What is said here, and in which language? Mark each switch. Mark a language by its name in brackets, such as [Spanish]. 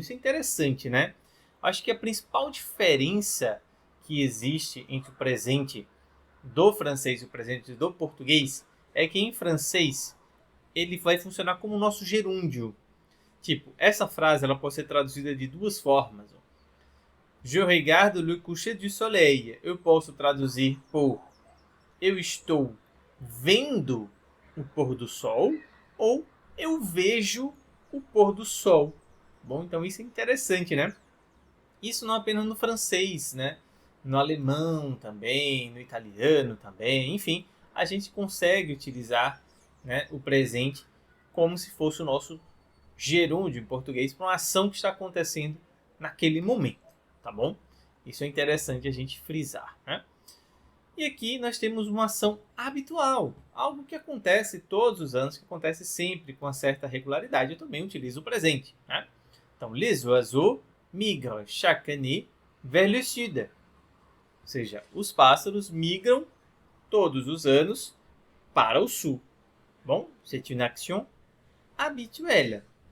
[Portuguese] Isso é interessante, né? Acho que a principal diferença que existe entre o presente do francês e o presente do português é que em francês ele vai funcionar como o nosso gerúndio. Tipo, essa frase ela pode ser traduzida de 2 formas. [French] Je regarde le coucher du soleil. [Portuguese] Eu posso traduzir por eu estou vendo o pôr do sol ou eu vejo o pôr do sol. Bom, então isso é interessante, né? Isso não apenas no francês, né? No alemão também, no italiano também, enfim, a gente consegue utilizar, né, o presente como se fosse o nosso gerúndio em português para uma ação que está acontecendo naquele momento, tá bom? Isso é interessante a gente frisar, né? E aqui nós temos uma ação habitual, algo que acontece todos os anos, que acontece sempre com uma certa regularidade. Eu também utilizo o presente, né? [French] Então, les oiseaux migrent chaque année vers le sud. [Portuguese] Ou seja, os pássaros migram todos os anos para o sul. [French] Bom, c'est une action habituelle.